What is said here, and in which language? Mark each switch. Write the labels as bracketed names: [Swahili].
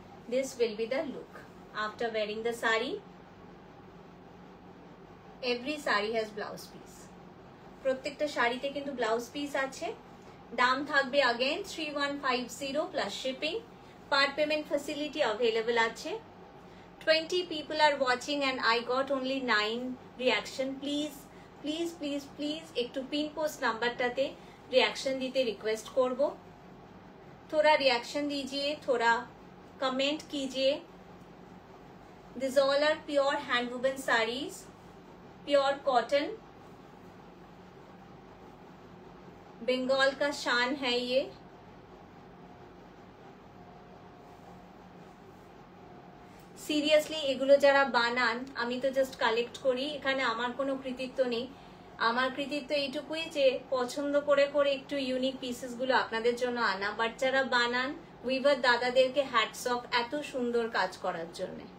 [English] This will be the look after wearing the sari. Every sari has blouse piece, [Bangla] প্রত্যেকটা শাড়িতে কিন্তু blouse piece আছে। দাম থাকবে again 3150 plus shipping. Part payment facility available আছে। [English] 20 people are watching and I got only 9 reaction. [Bangla] Please please please please একটু pin post নাম্বারটাতে reaction দিতে request করব। [Hindi] थोड़ा रिएक्शन दीजिए, थोड़ा कमेंट कीजिए। [English] These all are pure hand woven sarees, pure cotton, [Hindi] Bengal का शान है ये। [Bangla] সিরিয়াসলি এগুলো যারা বানান, আমি তো জাস্ট কালেক্ট করি, এখানে আমার কোনো কৃতিত্ব নেই। আমার কৃতিত্ব এইটুকুই যে পছন্দ করে করে একটু ইউনিক পিসেস গুলো আপনাদের জন্য আনা। বাট যারা বানান উইভার দাদাদেরকে হ্যাটস অফ এত সুন্দর কাজ করার জন্য।